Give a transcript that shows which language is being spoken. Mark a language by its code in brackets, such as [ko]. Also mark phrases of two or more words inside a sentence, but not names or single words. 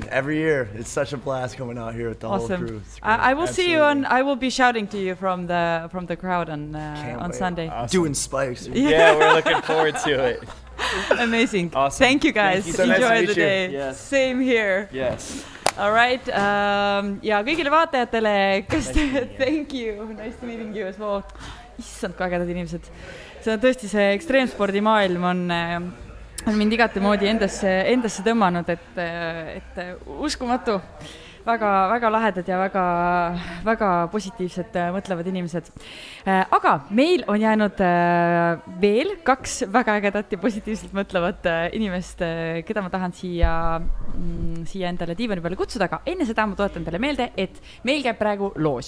[en] Every year it's such a blast coming out here with the whole crew. I will see you on. I will be shouting to you from the crowd on Sunday. Awesome. Doing spikes. Yeah, we're looking forward to it. Amazing. Awesome. Thank you guys. Thank you. So Enjoy nice to the meet you. day. Yes. Same here. Yes. All right. [et] Ja kõigile vaatajatele, [en] thank you. Nice to meeting you as well. [et] Issand, kui ägedad inimesed. See on tõesti see ekstreemspordimaailm on mind igati moodi endasse tõmmanud, et uskumatu. Väga lahedad ja väga positiivsed mõtlevad inimesed. Aga meil on jäänud veel 2 väga ägedat ja positiivselt mõtlevat inimest, keda ma tahan siia endale diivani peale kutsuda, aga enne seda ma tuletan teile meelde, et meil käib praegu loos.